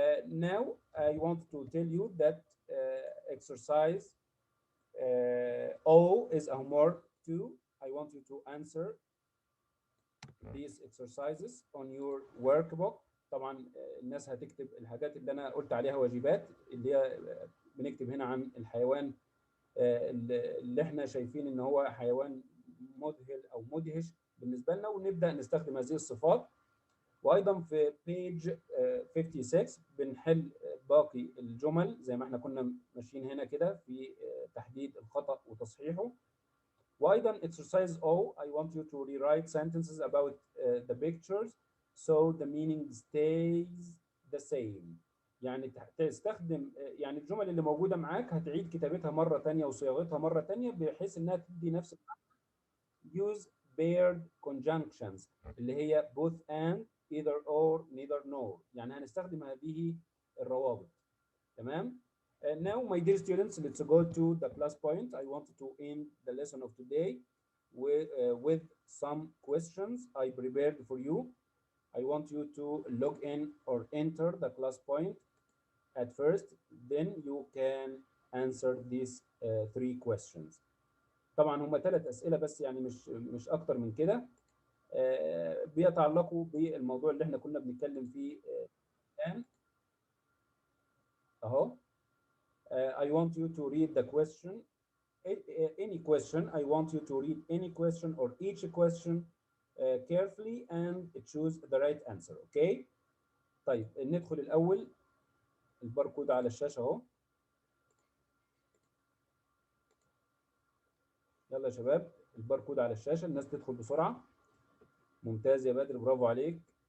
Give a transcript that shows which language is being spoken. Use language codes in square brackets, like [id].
[en] Now I want to tell you that exercise O is a homework 2. I want you to answer these exercises on your workbook. [ar] طبعا الناس هتكتب الحاجات اللي انا قلت عليها واجبات، اللي هي بنكتب هنا عن الحيوان اللي احنا شايفين ان هو حيوان مذهل او مدهش بالنسبه لنا، ونبدا نستخدم هذه الصفات. وايضا في بيج 56 بنحل باقي الجمل زي ما احنا كنا ماشيين هنا كده في تحديد الخطأ وتصحيحه. [en] وايضا exercise O I want you to rewrite sentences about the pictures so the meaning stays the same. [ar] يعني تستخدم يعني الجمل اللي موجوده معاك هتعيد كتابتها مره ثانيه وصياغتها مره ثانيه بحيث انها تدي نفس [en] use paired conjunctions [ar] اللي هي both and either or neither nor. يعني هنستخدم هذه الروابط. تمام. [en] Now my dear students, let's go to the class point. I want to end the lesson of today with some questions I prepared for you. I want you to log in or enter the class point at first, then you can answer these 3 questions. [ar] طبعا هم 3 أسئلة بس، يعني مش أكتر من كده، بيتعلقوا بالموضوع اللي احنا كنا بنتكلم فيه الآن. أهو. [en] I want you to read the question, any question. I want you to read any question or each question carefully and choose the right answer. [ar] Okay. طيب ندخل الأول. الباركود على الشاشة أهو. يلا يا شباب، الباركود على الشاشة، الناس تدخل بسرعة. ممتاز يا بدر، برافو عليك.